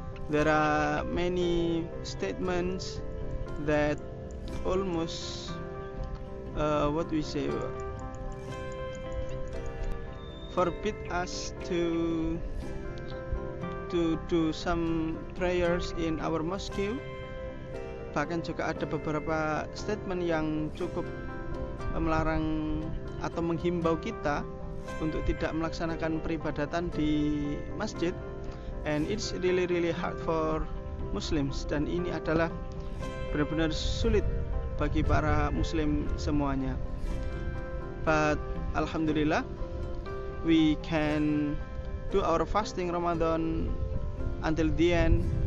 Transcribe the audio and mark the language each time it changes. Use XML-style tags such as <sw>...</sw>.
<en>There are many statements that almost what we say forbid us to do some prayers in our mosque.</en> <id>Bahkan juga ada beberapa statement yang cukup melarang atau menghimbau kita untuk tidak melaksanakan peribadatan di masjid.</id> <en>And it's really hard for Muslims,</en> <id>dan ini adalah benar-benar sulit bagi para Muslim semuanya.</id> <en>But alhamdulillah, we can do our fasting Ramadan until the end.</en>